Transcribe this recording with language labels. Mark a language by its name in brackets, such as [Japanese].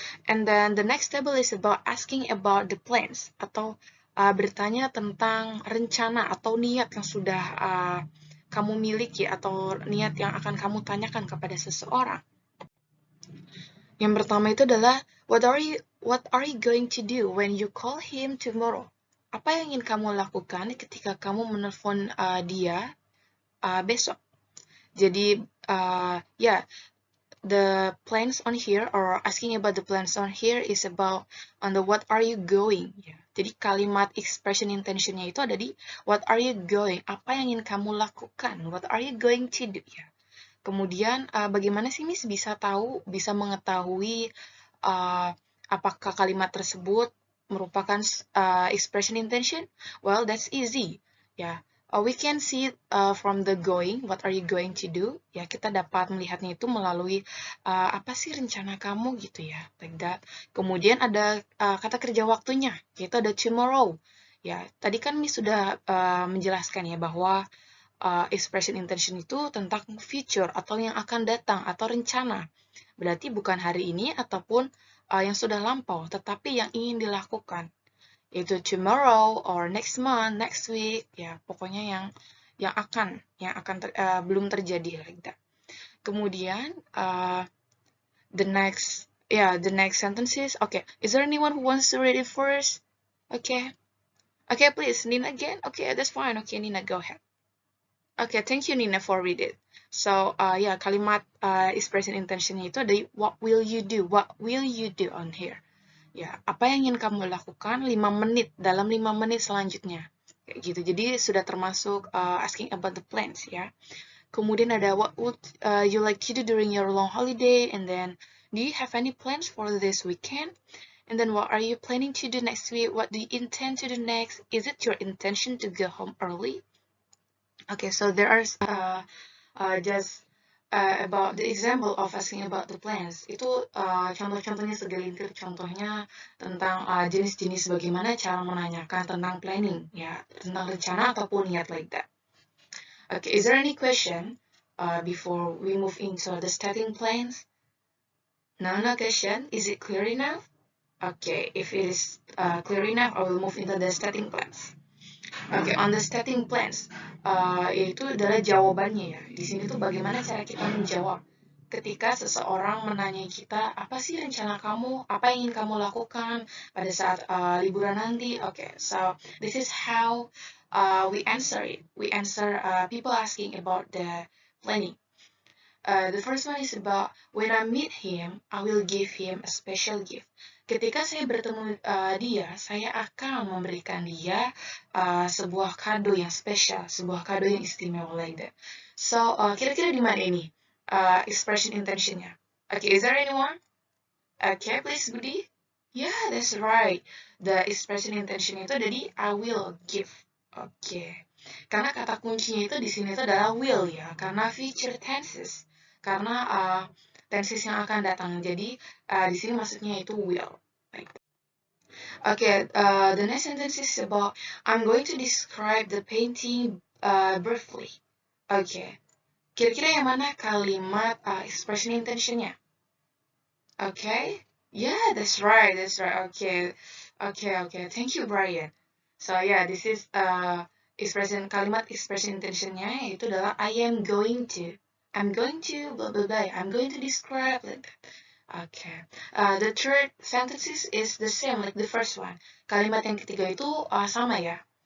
[English] And then the next table is about asking about the plans [Indonesian] atau bertanya tentang rencana atau niat yang sudah kamu miliki atau niat yang akan kamu tanyakan kepada seseorang. Yang pertama itu adalah [English] what are you going to do when you call him tomorrow? [Indonesian] Apa yang ingin kamu lakukan ketika kamu menelpon dia besok? [English] Jadi the plans on here or asking about the plans on here is about on the what are you going. [Indonesian] Jadi kalimat expression intentionnya itu ada di [English] what are you going, [Indonesian] apa yang ingin kamu lakukan, [English] what are you going to do [Indonesian] ya. Kemudian bagaimana sih Miss bisa mengetahui apakah kalimat tersebut merupakan expression intention? [English] Well, that's easy ya. We can see from the going, what are you going to do? [Indonesian] Ya, kita dapat melihatnya itu melalui apa sih rencana kamu gitu ya, [English] like that. [Indonesian] Kemudian ada kata kerja waktunya, yaitu ada tomorrow. Ya, tadi kan Miss sudah menjelaskan ya bahwa expression intention itu tentang future atau yang akan datang atau rencana. Berarti bukan hari ini ataupun yang sudah lampau, tetapi yang ingin dilakukan. Yaitu [English] tomorrow or next month, next week, [Indonesian] ya pokoknya yang akan belum terjadi [English] like that. Kemudian the next sentences. Okay, is there anyone who wants to read it first? Okay, please, Nina again. Okay, that's fine. Okay, Nina, go ahead. Okay, thank you Nina for read it. So [Indonesian] kalimat expression intentionnya itu ada [English] what will you do? What will you do on here? [Indonesian] Ya, apa yang ingin kamu lakukan dalam 5 menit selanjutnya. Kayak gitu. Jadi sudah termasuk [English] asking about the plans [Indonesian] ya. [English] Kemudian ada what would you like to do during your long holiday, and then do you have any plans for this weekend? And then what are you planning to do next week? What do you intend to do next? Is it your intention to go home early? Okay, so there are just about the example of asking about the plans. [Indonesian] Itu contoh-contohnya segelintir contohnya tentang jenis-jenis bagaimana cara menanyakan tentang planning, ya, tentang rencana ataupun niat [English] like that. Okay, is there any question before we move into the stating plans? No question. Is it clear enough? Okay, if it is clear enough, I will move into the stating plans. Okay, on the stating plans, [Indonesian] itu adalah jawabannya ya. Di sini tuh bagaimana cara kita menjawab ketika seseorang menanyai kita, apa sih rencana kamu, apa yang ingin kamu lakukan pada saat liburan nanti. [English] Okay, so this is how we answer it. We answer people asking about the planning. The first one is about when I meet him, I will give him a special gift. [Indonesian] Ketika saya bertemu dia, saya akan memberikan dia sebuah kado yang spesial, sebuah kado yang istimewa [English] like that. So, [Indonesian] kira-kira di mana ini expression intentionnya? [English] Okay, is there anyone? Okay, please, Budi. Yeah, that's right. The expression intention [Indonesian] itu ada di [English] I will give. Okay. [Indonesian] Karena kata kuncinya itu di sini itu adalah will ya, karena future tenses. Karena tenses yang akan datang. Jadi di sini maksudnya itu will. [English] Okay, the next sentence is about I'm going to describe the painting briefly. [Indonesian] Okay, kira-kira yang mana kalimat expression intentionnya? [English] Okay, yeah, that's right. Okay. Thank you, Brian. So yeah, this is [Indonesian] kalimat expression intentionnya itu adalah [English] I am going to. I'm going to blah blah blah. I'm going to describe like that. Okay. The third sentences is the same like the first one. [Indonesian] Kalimat yang ketiga itu sama ya.